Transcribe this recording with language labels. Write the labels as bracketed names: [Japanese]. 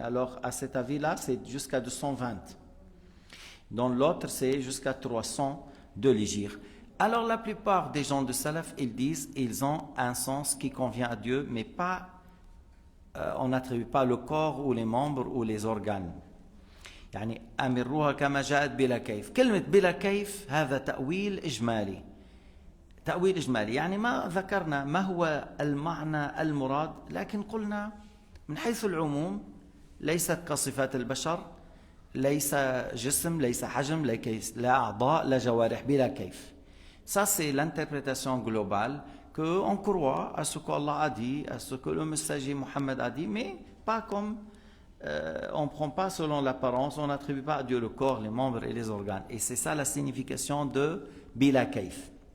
[French] Alors, à cet avis-là, c'est jusqu'à 220. Dans l'autre, c'est jusqu'à 300 de l'Hégire. Alors la plupart des gens de Salaf, ils disent ils ont un sens qui convient à Dieu, mais pas, on n'attribue pas le corps ou les membres ou les organes. [Arabic] يعني أمروها كما جاءت بلا كيف. كلمة بلا كيف هذا تأويل إجمالي. تأويل إجمالي يعني ما ذكرنا ما هو المعنى المراد، لكن قلنا من حيث العموم ليست كصفات البشر، ليس جسم، ليس حجم، لا أعضاء، لا جوارح، بلا كيف. [French] Ça, c'est l'interprétation globale qu'on croit à ce qu'Allah a dit, à ce que le messager Mohammed a dit, mais pas comme on ne prend pas selon l'apparence, on n'attribue pas à Dieu le corps, les membres et les organes. Et c'est ça la signification de bila كيف.